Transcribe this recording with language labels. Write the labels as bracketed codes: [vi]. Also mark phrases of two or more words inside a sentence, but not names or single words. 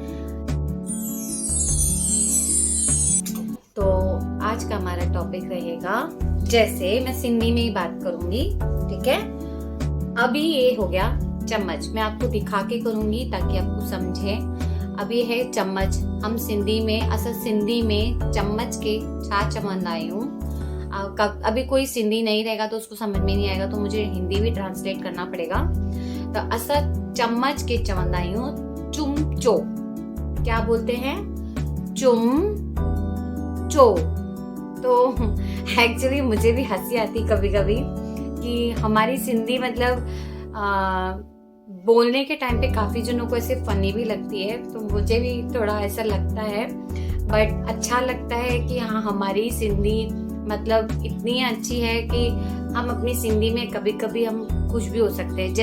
[hi] तो आज का हमारा टॉपिक रहेगा, जैसे मैं सिंधी में ही बात करूंगी, ठीक है। अभी ये हो गया चम्मच, मैं आपको दिखा के करूंगी ताकि आपको समझे। अब ये है चम्मच। हम सिंधी में, असल सिंधी में चम्मच के [sd] छा चवंदा आहियूं। [hi] अभी कोई सिंधी नहीं रहेगा तो उसको समझ में नहीं आएगा, तो मुझे हिंदी भी ट्रांसलेट करना पड़ेगा। [sd] तो असल चम्मच के चवंदा आहियूं चुमचो। [hi] क्या बोलते हैं? चुमचो। तो एक्चुअली मुझे भी हंसी आती कभी कभी कि हमारी सिंधी बोलने के टाइम पे काफी जनों को ऐसे फनी भी लगती है, तो मुझे भी थोड़ा ऐसा लगता है, बट अच्छा लगता है कि हाँ, हमारी सिंधी इतनी अच्छी है कि हम अपनी सिंधी में कभी कभी हम खुश भी हो सकते हैं।